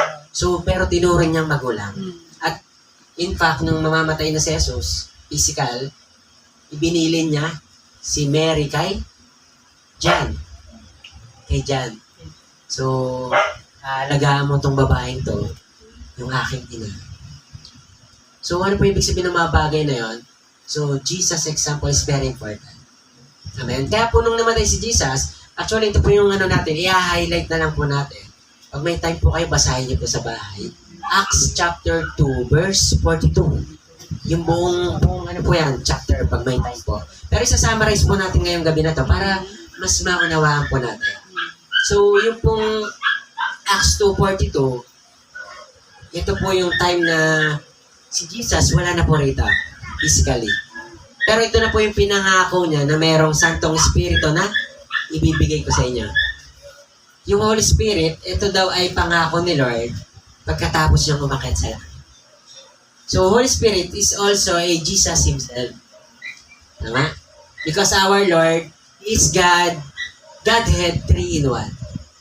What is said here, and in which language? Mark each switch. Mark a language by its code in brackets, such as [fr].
[tl] So, pero tinuring niyang magulang. At [en] in fact, [tl] nung mamamatay na si Jesus, physical, ibinilin niya si Mary kay John. Kay John. So, alagaan mo tong babaeng to, yung aking ina. So, ano po ibig sabihin ng mga bagay na yon? [en] So, Jesus' example is very important. [tl] Amen? Kaya po nung namatay si Jesus, actually, ito po yung natin, i-highlight na lang po natin. Pag may time po kayo, basahin niyo po sa bahay. Acts chapter 2, verse 42. Yung buong ano po yan, chapter, pag may time po. Pero isa-summarize po natin ngayong gabi na to para mas maunawaan po natin. So, yung pong Acts 2:42, ito po yung time na si Jesus wala na po rito, physically. Pero ito na po yung pinangako niya na merong Santong Espiritu na ibibigay ko sa inyo. Yung Holy Spirit, ito daw ay pangako ni Lord pagkatapos niyang umakyat sa langit. [en] So, Holy Spirit is also a Jesus Himself. [tl] Tama? [en] Because our Lord is God, Godhead 3 in 1.